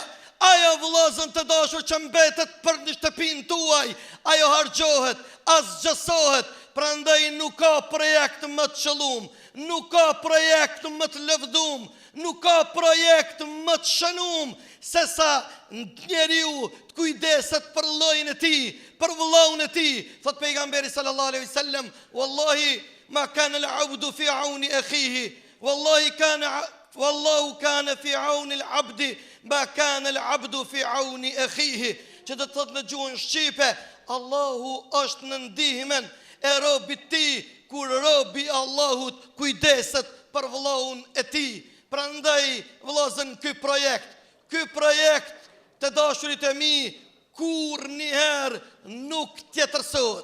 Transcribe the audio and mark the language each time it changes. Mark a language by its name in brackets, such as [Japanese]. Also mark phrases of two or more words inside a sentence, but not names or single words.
[Albanian] Ajo vëllezën të dashur që mbetet për në shtëpinë tuaj, ajo harxhohet, asgjësohet. Prandaj nuk ka projekt më të qëllum, nuk ka projekt më të lëvdum, nuk ka projekt më të shënum, se sa njeriu të kujdeset për llojin e tij, për vëllaun e tij. Thot pejgamberi [Arabic] صلى الله عليه وسلم، والله ما كان العبد في عون أخيه، والله كان في عون العبد ما كان العبد في عون أخيه. [Albanian] Që do të thot në gjuhën shqipe, Allahu është në ndihmën e robit ti, kur robi Allahut kujdeset për vëllaun e tij. Prandaj vëllazën, ky projekt të dashurit e mi kur njëherë nuk tjetërsohet.